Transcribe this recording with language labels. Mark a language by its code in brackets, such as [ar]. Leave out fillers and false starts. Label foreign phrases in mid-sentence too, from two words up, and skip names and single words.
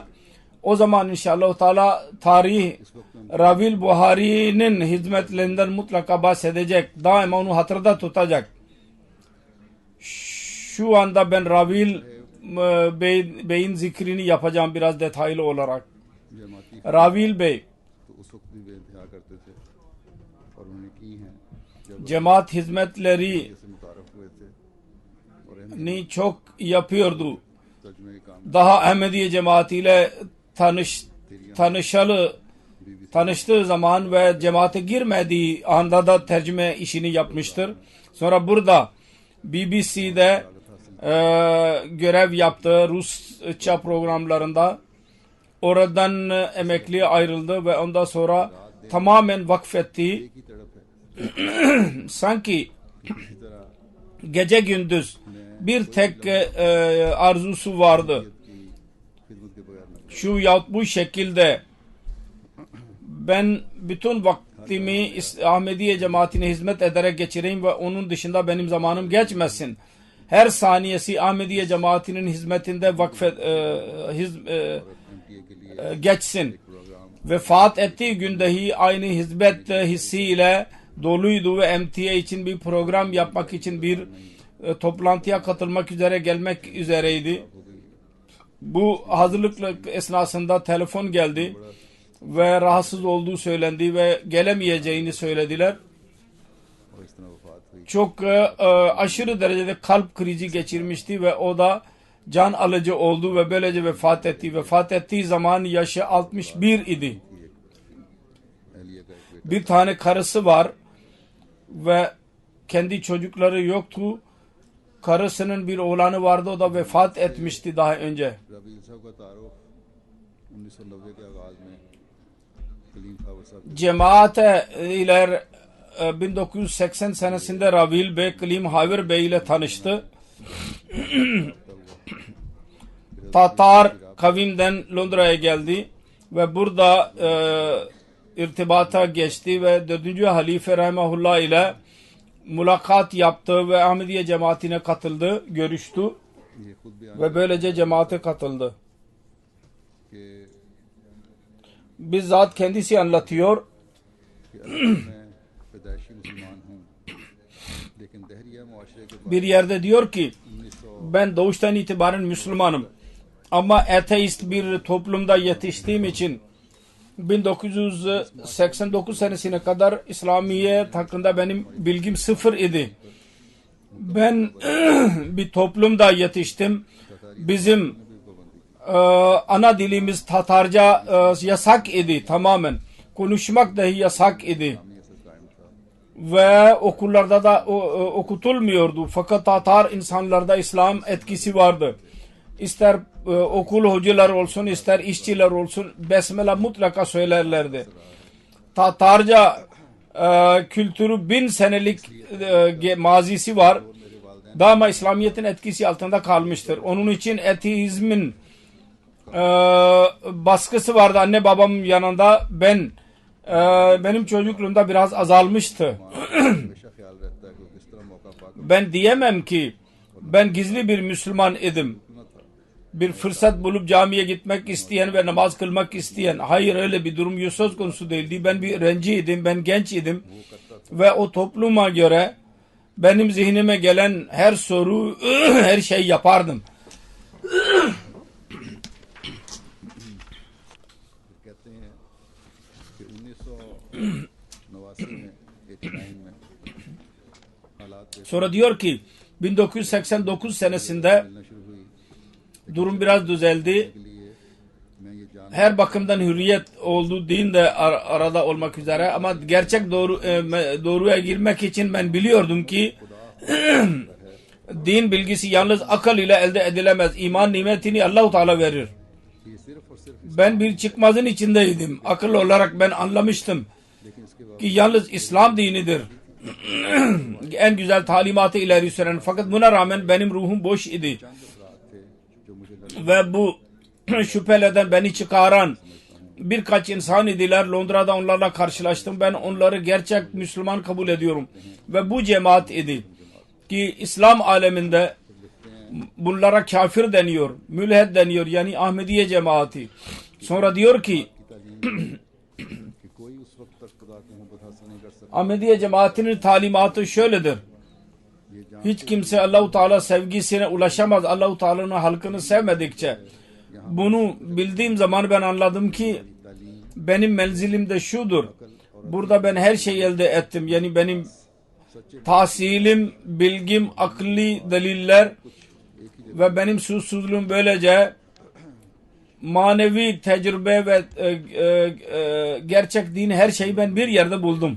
[tr] O zaman inşallah Teala tarih Ravil Buhari'nin hizmetlerinden mutlaka bahsedecek. Daima onu hatırda tutacak. Şu anda ben Ravil Bey'in zikrini yapacağım biraz detaylı olarak. [ur] जमाती [tr] Ravil Bey [ur] تو اس وقت بھی بے انتہا کرتے تھے اور انہوں نے کی ہیں جب [tr] cemaat hizmetleri [ur] سے متعارف ہوئے تھے اور [tr] ni çok yapıyordu. [ur] ترجمے کے کام [tr] Daha Ahmediye cemaatiyle tanıştığı zaman ve cemaate girmediği anda da tercüme işini yapmıştır. Sonra burada BBC'de görev yaptı Rusça programlarında. Oradan emekliye ayrıldı ve ondan sonra tamamen vakfetti. [ur] کی تڑپ ہے [tr] Sanki [ur] اسی طرح [tr] gece gündüz bir tek arzusu vardı. [ur] کی خدمت کے بغیر نہ [tr] Şu yahut bu şekilde ben bütün vaktimi Ahmediye cemaatine hizmet ederek geçireyim ve onun dışında benim zamanım geçmesin. Her saniyesi Ahmediye cemaatinin hizmetinde [ur] ایم ٹی اے کے لیے [tr] geçsin. [ur] प्रोग्राम [tr] Vefat ettiği gün dahi aynı hizmet hissiyle doluydu ve MTA için bir program yapmak için bir toplantıya katılmak üzere gelmek üzereydi. Bu hazırlık esnasında telefon geldi ve rahatsız olduğu söylendi ve gelemeyeceğini söylediler. [ur] اور اس طرح وفات ہوئی [tr] Çok aşırı derecede kalp krizi geçirmişti ve o da can alıcı oldu ve böylece vefat etti. Vefat ettiği zaman yaşı 61 idi. [ur] اہلیہ کا ایک بیٹا [tr] Bir tane karısı var ve kendi çocukları yoktu. Karısının bir oğlanı vardı, o da vefat etmişti daha önce. [ur] ربیل صاحب کا تعارف 1990 کے آغاز میں کلیم خاور صاحب [tr] Cemaate ile 1980 senesinde Ravil Bey, Klim Haver Bey ile tanıştı. Tatar kavimden Londra'ya geldi ve burada irtibata geçti ve 4. Halife Rahimahullah ile mülakat yaptı ve Ahmediye cemaatine katıldı, görüştü [ur] یہ خود بھی [tr] ve böylece cemaate katıldı. [ur] कि [tr] Bizzat kendisi anlatıyor. [ur] کہ اصل میں پیدائشی مسلمان ہوں لیکن دہریہ معاشرے کے بعد [tr] Bir yerde diyor ki 1900 ben doğuştan itibaren Müslümanım. Ama ateist bir toplumda yetiştiğim için 1989 senesine kadar İslamiyet hakkında benim bilgim sıfır idi. Ben bir toplumda yetiştim. Bizim ana dilimiz Tatarca yasak idi tamamen. Konuşmak dahi yasak idi. [ur] اسلامی اثر قائم تھا [tr] ve okullarda da okutulmuyordu. Fakat Tatar insanlarda İslam etkisi vardı. İster okul hocaları olsun, ister işçiler olsun, Besmele mutlaka söylerlerdi. Tatarca kültürü 1000 senelik mazisi var. Daima İslamiyet'in etkisi altında kalmıştır. Onun için ateizmin baskısı vardı anne babamın yanında. Benim çocukluğumda biraz azalmıştı. [ur] ہمیشہ خیال رہتا ہے کہ وہ کس طرح موقع پا کر [tr] Ben diyemem ki ben gizli bir Müslüman idim. Bir fırsat bulup camiye gitmek isteyen ve namaz kılmak isteyen. Hayır, öyle bir durum söz konusu değildi. Ben bir öğrenciydim, ben genç idim. Ve o topluma göre benim zihnime gelen her soru, her şey yapardım. [ur] کہتے ہیں کہ 1989 میں 89 میں حالات [tr] Sonra diyor ki 1989 senesinde [ur] ملنا شروع ہوئی [tr] durum biraz düzeldi. [ur] کے لیے میں یہ جان [tr] Her bakımdan hürriyet oldu, din de arada olmak üzere, ama gerçek doğruya girmek için ben biliyordum ki din bilgisi yalnız akıl ile elde edilemez. İman nimetini Allah-u Teala verir. [ur] کہ صرف اور صرف [tr] Ben bir çıkmazın içindeydim. Akıl olarak ben anlamıştım [ur] لیکن اس کے بعد [tr] ki yalnız İslam dinidir en güzel talimatı ileri süren. Fakat buna rağmen benim ruhum boş idi. [ur] چند افراد تھے جو مجھے لگا [tr] Ve bu şüpheleden beni çıkaran birkaç insan idiler. Londra'da onlarla karşılaştım. Ben onları gerçek Müslüman kabul ediyorum. Ve bu cemaat idi ki İslam aleminde bunlara kafir deniyor, mülhed deniyor, yani Ahmediye cemaati. Sonra diyor ki [ur] کہ کوئی اس وقت تک خدا کی محبت حاصل نہیں کر سکتا [tr] Ahmediye cemaatinin talimatı şöyledir. [ur] یہ جان [tr] Hiç kimse Allah-u Teala sevgisine ulaşamaz Allah-u Teala'nın halkını sevmedikçe. Bunu bildiğim zaman ben anladım ki benim menzilim de şudur. Burada ben her şeyi elde ettim. Yani benim tahsilim, bilgim, akli deliller ve benim susuzluğum böylece manevi tecrübe ve gerçek din, her şeyi ben bir yerde buldum.